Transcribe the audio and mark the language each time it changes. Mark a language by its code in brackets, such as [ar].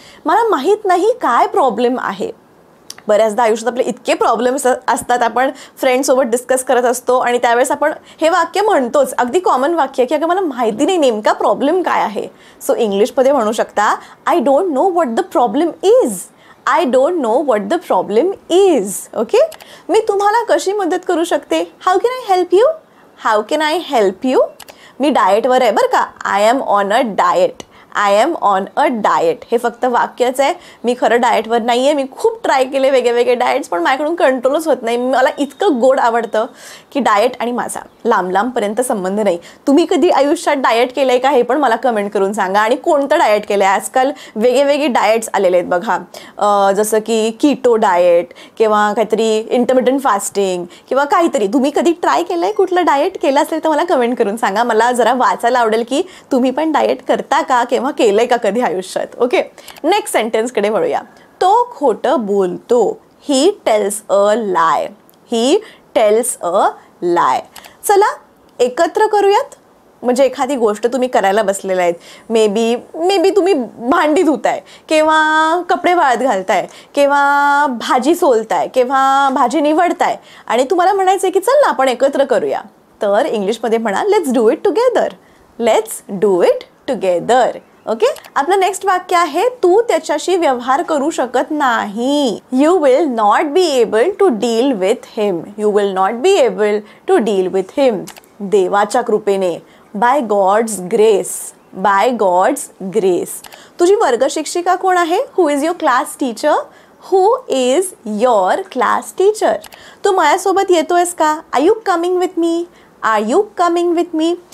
[mr] मला माहीत नाही काय प्रॉब्लेम आहे। बऱ्याचदा आयुष्यात आपले इतके प्रॉब्लेम्स असतात, आपण फ्रेंडसोबत डिस्कस करत असतो आणि त्यावेळेस आपण हे वाक्य म्हणतोच, अगदी कॉमन वाक्य की अगं मला माहिती नाही नेमका प्रॉब्लेम काय आहे। [en] so [mr] इंग्लिशमध्ये म्हणू शकता, [en] I don't know what the problem is. I don't know what the problem is. [mr] Okay, मी तुम्हाला कशी मदत करू शकते? [en] How can I help you? How can I help you? [mr] मी डाएटवर आहे बरं का, [en] I am on a diet. I am on a diet [mr] हे फक्त वाक्यच आहे, मी खरं डाएटवर नाही आहे। मी खूप ट्राय केले वेगळे डाएट्स, पण माझ्याकडून कंट्रोलच होत नाही। मला इतकं गोड आवडतं की डाएट आणि माझा लांबपर्यंत संबंध नाही। तुम्ही कधी आयुष्यात डाएट केलं आहे का हे पण मला कमेंट करून सांगा, आणि कोणतं डाएट केलं आहे? आजकाल वेगवेगळे डाएट्स आलेले आहेत बघा, जसं की कीटो डाएट किंवा काहीतरी इंटरमिटंट फास्टिंग किंवा काहीतरी। तुम्ही कधी ट्राय केलं आहे? कुठलं डाएट केलं असेल तर मला कमेंट करून सांगा। मला जरा वाचायला आवडेल की तुम्ही पण डाएट करता का किंवा केलंय का कधी आयुष्यात। ओके, नेक्स्ट सेंटेन्सकडे वळूया। तो खोटं बोलतो। [en] He tells a lie. He tells a lie. [mr] चला एकत्र करूयात। म्हणजे एखादी गोष्ट तुम्ही करायला बसलेला आहेत, मे बी तुम्ही भांडी धुताय किंवा कपडे वाळत घालताय किंवा भाजी सोलताय किंवा भाजी निवडताय आणि तुम्हाला म्हणायचं आहे की चल ना आपण एकत्र करूया, तर इंग्लिशमध्ये म्हणा, [en] Let's do it together. Let's do it together. [mr] Okay, आपलं नेक्स्ट वाक्य आहे, तू त्याच्याशी व्यवहार करू शकत नाही। [en] You will not be able to deal with him. You will not be able to deal with him. [mr] देवाच्या कृपेने, [en] By God's grace, by God's grace. [mr] तुझी वर्ग शिक्षिका कोण आहे? [en] Who is your class teacher? Who is your class teacher? [mr] तू माझ्यासोबत येतोयस का? [en] Are you coming with me? Are you coming with me?